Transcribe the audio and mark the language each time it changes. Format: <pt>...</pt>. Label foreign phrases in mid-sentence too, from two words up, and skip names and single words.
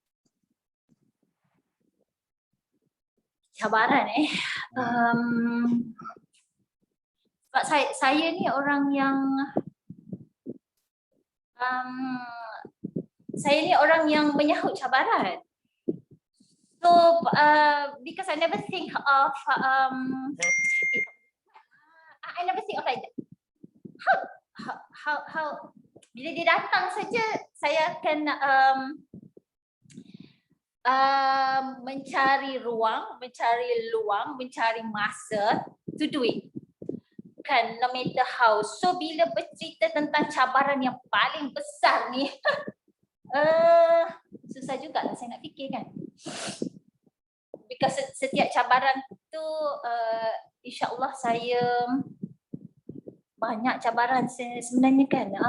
<ms>Cabaran sebab saya ni orang yang menyahut cabaran.</ms> <en>So because I never think of like how</en> <ms>bila dia datang saja saya akan mencari ruang, mencari masa</ms> <en>to do it. Kan, no matter how.</en> <ms>So bila bercerita tentang cabaran yang paling besar ni, susah juga lah saya nak fikir kan. Because setiap cabaran tu, insya-Allah saya banyak cabaran sebenarnya kan.</ms>